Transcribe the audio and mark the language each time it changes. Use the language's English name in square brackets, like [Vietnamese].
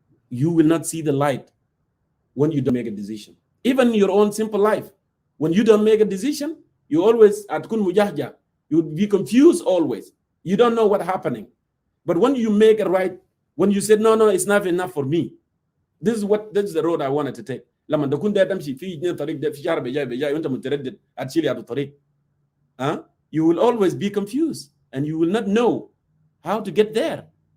[English] You will not see the light when you don't make a decision. Even in your own simple life, when you don't make a decision, you always [Arabic] atkun mujahja. [English] You would be confused always. You don't know what's happening. But when you make it right, when you say, no, it's not enough for me. This is the road I wanted to take. [Arabic] لما تكون ده تمشي في طريق ده في شارع بجاي وانت متردد هتشيل هذا الطريق. [English] You will always be confused and you will not know how to get there.